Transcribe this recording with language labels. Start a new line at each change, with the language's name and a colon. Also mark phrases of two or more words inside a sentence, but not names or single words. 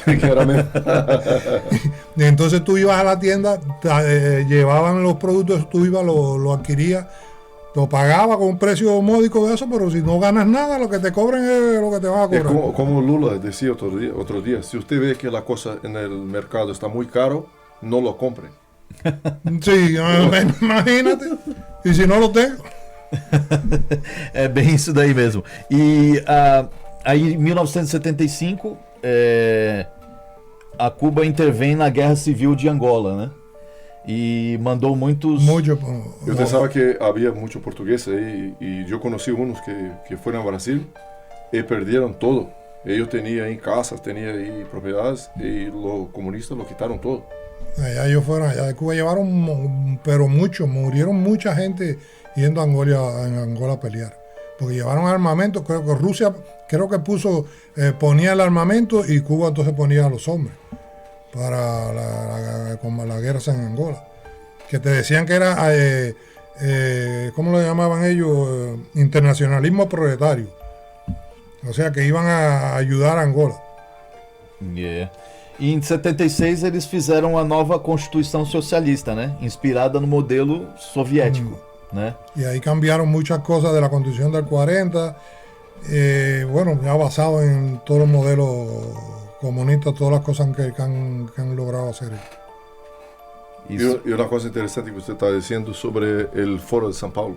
Spanish: Y entonces tú ibas a la tienda, llevaban los productos, tú ibas, lo adquirías, lo pagabas con un precio módico de eso, pero si no ganas nada, lo que te cobren es lo que te van a cobrar. Como Lula decía otro día, si usted ve que la cosa en el mercado está muy caro, no lo compre. Sí, imagínate, y si no lo tengo.
Portuguese: É bem isso daí mesmo. E aí, em 1975, a Cuba intervém na Guerra Civil de Angola, né? E mandou muitos...
Spanish: Yo pensaba que había muchos portugueses ahí y yo conocí unos que fueron a Brasil y perdieron todo. Ellos tenían ahí casas, tenían ahí propiedades y los comunistas lo quitaron todo. Allá ellos fueron, allá de Cuba llevaron, pero murieron mucha gente yendo a Angola a pelear. Porque llevaron armamento, creo que Rusia ponía el armamento y Cuba entonces ponía a los hombres para la guerra en Angola. Que te decían que era, ¿cómo lo llamaban ellos? Internacionalismo proletario. O sea, que iban a ayudar a Angola. Yeah.
Portuguese: E em 76 eles fizeram a nova Constituição Socialista, né? Inspirada no modelo soviético, né?
Spanish: Y ahí cambiaron muchas cosas de la Constitución del 40, bueno, ya basado en todos los modelos comunistas, todas las cosas que han logrado hacer. Y una cosa interesante que usted está diciendo sobre el Foro de San Paulo.